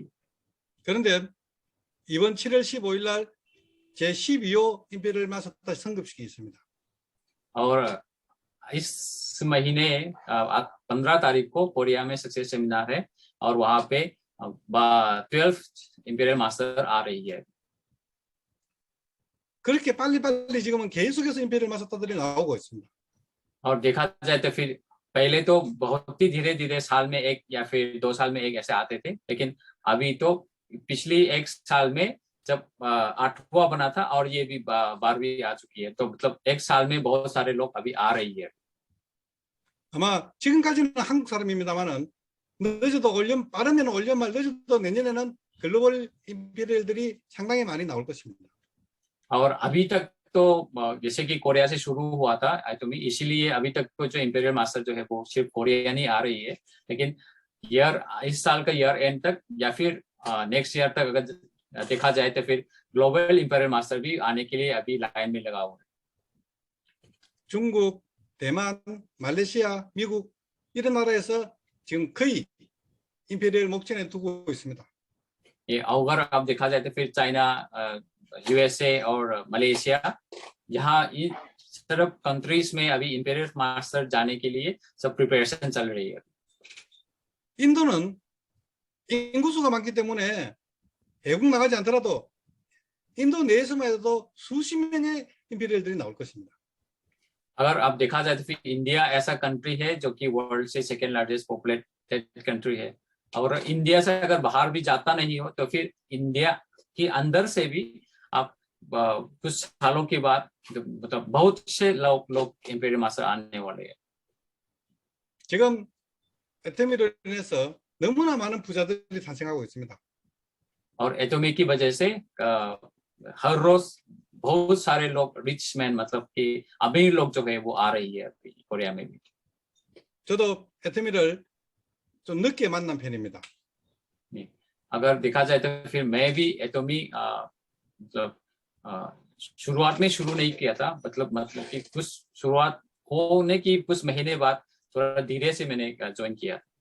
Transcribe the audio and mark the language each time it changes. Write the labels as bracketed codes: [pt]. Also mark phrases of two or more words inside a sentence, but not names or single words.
[ko] 그런데 이번 7월 15일 날 제 12호 임페리얼 마스터 성급식이 있습니다. [hi] और इस महीने 15 तारीख को कोरिया में [en] success seminar [hi] है और वहाँ पे 12th [en] imperial master [hi] आ रही है। [ko] 그렇게 빨리빨리 지금은 계속해서 임페리얼 마스터들이 나오고 있습니다. [hi] और देखा जाए तो फिर पहले तो बहुत ही धीरे-धीरे साल में एक या फिर 2 साल में एक ऐसे आते थे, लेकिन अभी तो पिछली 1 साल में जब 8वां बना था और ये भी 12वीं आ चुकी है, तो मतलब 1 साल में बहुत सारे लोग अभी आ रही है। [ko] 아마 지금까지는 한국 사람입니다만은 늦어도 빠르면 올 연 말 늦어도 내년에는 글로벌 임페리얼들이 상당히 많이 나올 것입니다. [hi] और अभी तक तो जैसे कि कोरिया से शुरू हुआ था एटोमी, इसीलिए अभी तक तो जो [en] imperial master [hi] जो है वो सिर्फ कोरिया नहीं आ रही है, लेकिन इस साल का [en] year end [hi] तक या फिर [en] next year [hi] तक अगर देखा जाए तो फिर [en] global imperial master [hi] भी आने के लिए अभी लाइन में लगा हुआ है। [ko] 중국, 대만, 말레이시아, 미국 이런 나라에서 지금 거의 임페리얼 목전에 두고 있습니다. [hi] ये अगर आप देखा जाए तो फिर चाइना, यूएसए और मलेशिया, यहाँ इन तरफ कंट्रीज में अभी [en] imperial master [hi] जाने के लिए सब प्रिपरेशन चल रही है। [ko] 인도는 인구수가 많기 때문에 외국 나가지 않더라도 인도 내에서만 해도 수십 명의 임페리얼들이 나올 것입니다. [hi] अगर आप देखा जाए तो फिर इंडिया ऐसा कंट्री है जो कि वर्ल्ड से [en] second largest populated country [hi] है, और इंडिया से अगर बाहर भी जाता नहीं हो तो फिर इंडिया के अंदर से भी आप कुछ सालों के बाद मतलब बहुत से लोग [en] imperial master [hi] आने वाले हैं। [ko] 지금 에토미로 인해서 너무나 많은 부자들이 탄생하고 있습니다. [hi] और एटोमी की वजह से हर रोज बहुत सारे लोग [en] rich man [hi] मतलब कि अमीर लोग जो है वो आ रही है अभी कोरिया में भी। [ko] 저도 에토미를 좀 늦게 만난 편입니다. [hi] अगर देखा जाए तो फिर मैं भी एटोमी मतलब शुरुआत में शुरू नहीं किया था, मतलब कि कुछ शुरुआत होने की कुछ महीने बाद थोड़ा धीरे से मैंने ज्वाइन किया।